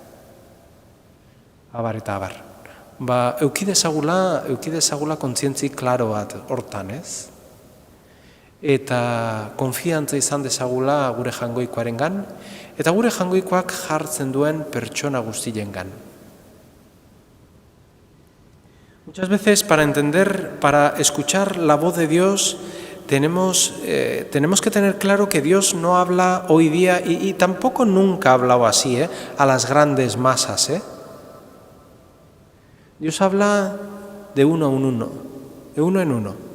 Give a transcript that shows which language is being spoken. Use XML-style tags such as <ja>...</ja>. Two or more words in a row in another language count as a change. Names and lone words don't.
<eu>Abar eta abar. Eukidezagula kontzientzi klaro bat hortan, ez? Eta konfiantza izan dezagula gure jangoikoarengan, eta gure jangoikoak jartzen duen pertsona guztiengan.</eu> <es>Muchas veces para escuchar la voz de Dios, tenemos que tener claro que Dios no habla hoy día, y tampoco nunca ha hablado así, a las grandes masas. Dios habla de uno en uno.</es>